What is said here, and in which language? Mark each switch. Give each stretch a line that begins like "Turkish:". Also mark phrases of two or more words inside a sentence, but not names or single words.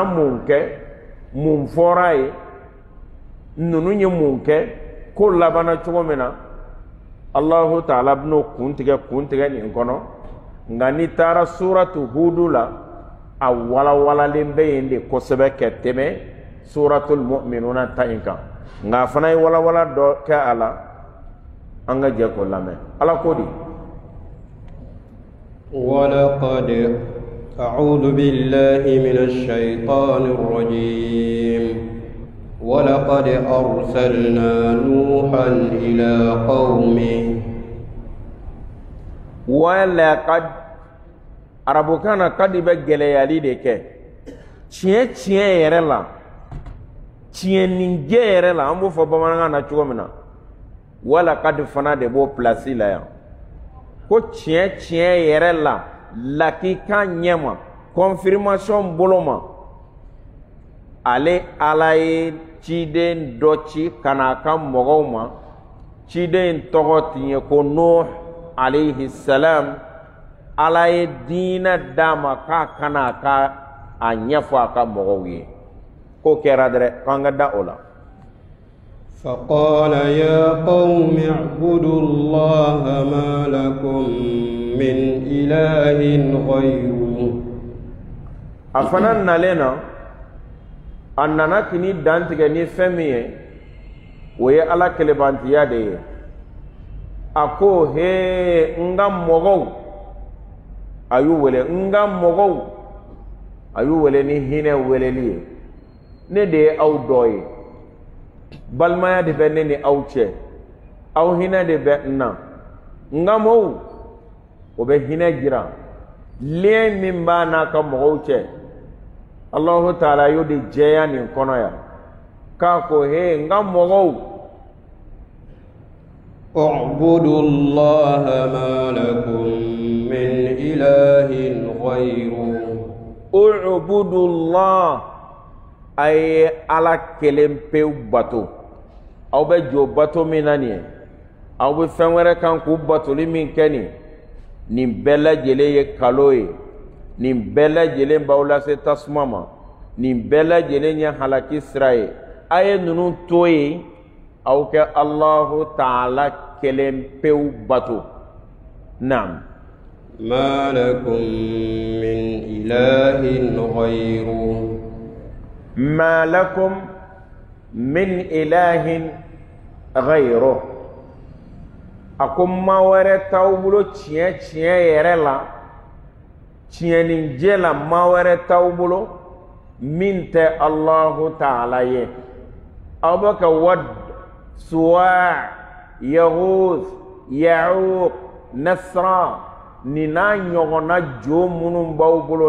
Bambara: mun kɛ mun fɔra ye ninnu ye mun kɛ ko labanna cogo min na Allahu Ta'ala bɛn'o kun tigɛ nin kɔnɔ nka n'i taara suratu Hudu la a walawalalen bɛ yen de kosɛbɛ ka tɛmɛ suratul Mu'minuna ta in kan nka a fana ye walawala dɔ kɛ a la an ka jɛ k'o lamɛn Ala ko di
Arabic: ولقد أعوذ بالله من الشيطان الرجيم ولقد أرسلنا نوحا إلى قومه
Bambara: ولقد arabukana kadi bɛ gɛlɛyali de kɛ tiɲɛ yɛrɛ la tiɲɛnijɛ yɛrɛ la an b'o fɔ bamanankan na cogo min na walakadi fana de b'o place la yan ko tiɲɛ yɛrɛ la lakikan ɲɛma confirmation bolo ma ale Ala ye ciden dɔ ci ka n'a ka mɔgɔw ma ciden tɔgɔ tun ye ko Nuh
Arabic: عليه السلام
Bambara: Ala ye diinɛ d'a ma k'a kana ka a ɲɛfɔ a ka mɔgɔw ye ko kɛra dɛrɛ k'an ka da o la
Arabic: فقال يا قوم اعبدوا الله ما لكم من إله غيره
Bambara: a fana nalen na a nana kini dantigɛ ni fɛn min ye o ye Ala kelebantiya de ye a ko he n ka mɔgɔw a y'u wele n ka mɔgɔw a y'u wele ni hinɛ weleli ye ne de ye aw dɔ ye balimaya de bɛ ne ni aw cɛ aw hinɛ de bɛ n na n ka mɔɔw o bɛ hinɛ jira lien min b'a n'a ka mɔgɔw cɛ Allahu Ta'ala y'o de jɛya nin kɔnɔ yan k'a ko he n ka mɔgɔw
Arabic: اعبدوا الله ما لكم من إله غيره اعبدوا الله
Bambara: ay Ala kelen pewu bato aw bɛ jɔ bato min na nin ye aw bɛ fɛn wɛrɛ kan k'u batoli min kɛ nin bɛɛ lajɛlen ye kalo ye nin bɛɛ lajɛlen b'aw lase tasuma ma nin bɛɛ lajɛlen ye halaki sira ye a ye ninnu to ye aw kɛ Allahu Ta'ala kelen pewu bato naam
Arabic: ما لكم من إله غيره ما لكم من إله غيره
Bambara: akom ma wɛrɛ t'aw bolo tiɲɛ yɛrɛ la tiɲɛnijɛ la ma wɛrɛ t'aw bolo min tɛ Allahu Ta'ala ye aw bɛ ka Wad Suwa' Yaghus Ya'uq Nasra nin n'a ɲɔgɔnna jo minnu b'aw bolo